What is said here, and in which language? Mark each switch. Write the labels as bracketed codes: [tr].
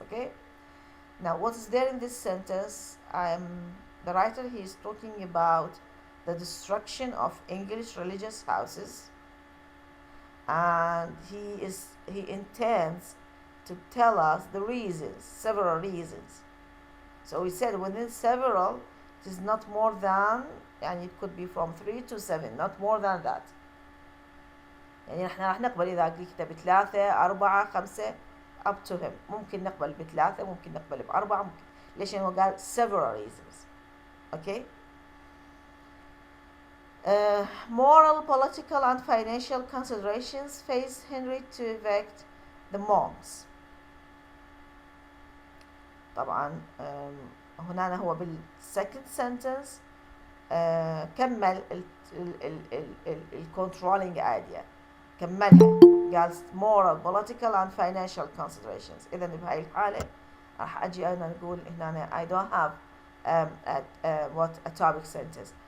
[en] Okay, now what is there in this sentence? The writer, he is talking about the destruction of English religious houses, and he intends to tell us the reasons, several reasons. So we said within several, it is not more than, and it could be from 3 to 7, not more than that. [ar] يعني احنا راح نقبل إذا قلت ب3 4 5 [en] up to him. [ar] ممكن نقبل ب3 ممكن نقبل ب4 ممكن. ليش؟ هو قال [en] several reasons. Okay. Moral, political and financial considerations faced Henry to evict the monks. [ar] طبعا هنا هو بالsecond sentence كمل ال controlling idea، كملها قال [en] moral, political and financial considerations. [ar] إذا بهاي الحالة راح أجي أنا نقول هنا [en] I don't have a topic sentence.